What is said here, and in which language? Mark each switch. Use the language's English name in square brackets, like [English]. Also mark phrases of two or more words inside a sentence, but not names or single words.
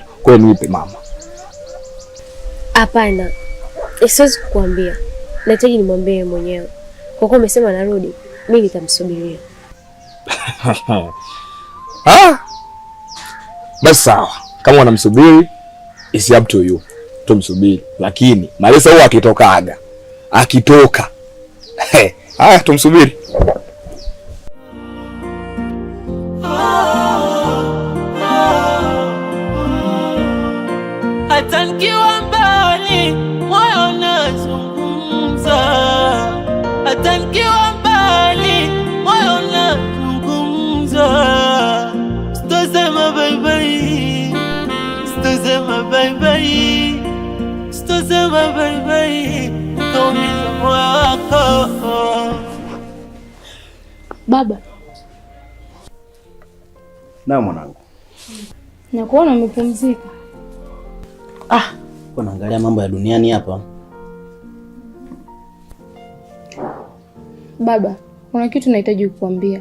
[Swahili] Kwa hiyo nipe mama. Hapana. Siwezi kukuambia. Nahitaji nimwambie mwenyewe. Kwa kuwa umesema narudi, mimi nitamsubiria. Basi sawa. Kama unamsubiri, [English] it's up to you. [Swahili] Tumsubiri. Lakini Maresa huwa akitokaga akitoka haya tumsubiri. Hata nikiwa mbali moyo unazungumza, hata nikiwa mbali moyo unazungumza. Sitosema [English] bye bye, [Swahili] sitosema [English] bye bye, [Swahili] sitosema [English] bye bye, [Swahili] kaumiza moyo wako. Baba. Na mwanangu. Nakuona umepumzika. Kwa naangalia mambo ya duniani hapa. Baba, kuna kitu nahitaji kukuambia.